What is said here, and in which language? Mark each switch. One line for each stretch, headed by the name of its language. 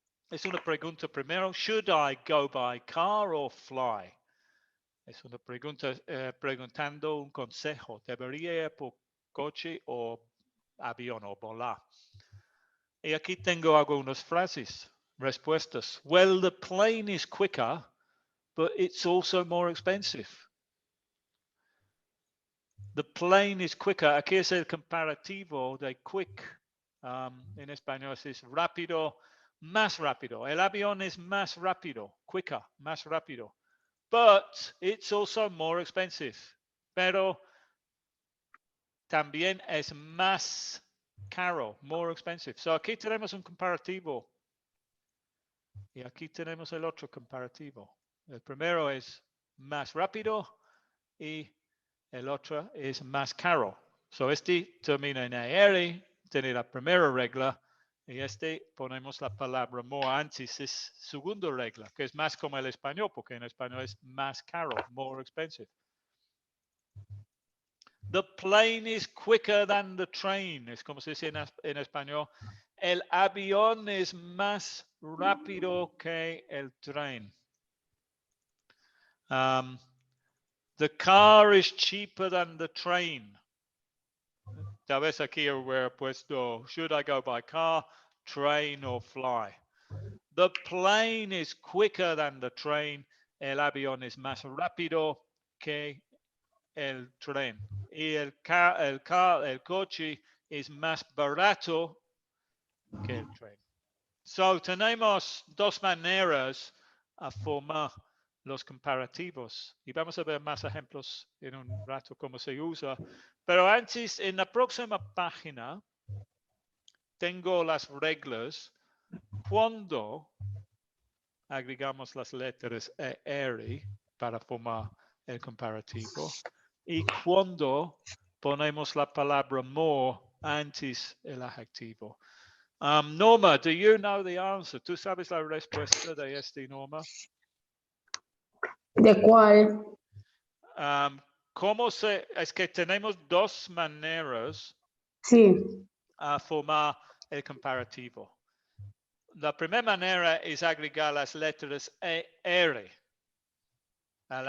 Spanish: Es una pregunta primero.
English: Should I go by car or fly?
Spanish: Es una pregunta preguntando un consejo. ¿Debería ir por coche o avión o volar? Y aquí tengo algunas frases, respuestas.
English: Well, the plane is quicker, but it's also more expensive. The plane is quicker.
Spanish: Aquí es el comparativo de quick. En español es rápido, más rápido. El avión es más rápido, quicker, más rápido.
English: But it's also more expensive.
Spanish: Pero también es más caro,
English: more expensive.
Spanish: So aquí tenemos un comparativo. Y aquí tenemos el otro comparativo. El primero es más rápido y el otro es más caro. So este termina en AR, tiene la primera regla, y este ponemos la palabra more antes, es segunda regla, que es más como el español, porque en español es más caro,
English: more expensive. The plane is quicker than the train,
Spanish: es como se dice en español. El avión es más rápido que el tren.
English: The car is cheaper than the train.
Spanish: Tal vez aquí hubiera puesto,
English: should I go by car, train or fly? The plane is quicker than the train.
Spanish: El avión es más rápido que el tren. Y el coche es más barato que el tren. So, tenemos dos maneras a formar los comparativos. Y vamos a ver más ejemplos en un rato cómo se usa. Pero antes, en la próxima página, tengo las reglas cuando agregamos las letras ER para formar el comparativo. y cuando ponemos la palabra more antes el adjetivo.
English: Norma, do you know the answer?
Spanish: ¿Tú sabes la respuesta de este, Norma? ¿De cuál? ¿Cómo se? Es que tenemos dos maneras Sí, a formar el comparativo. La primera manera es agregar las letras R al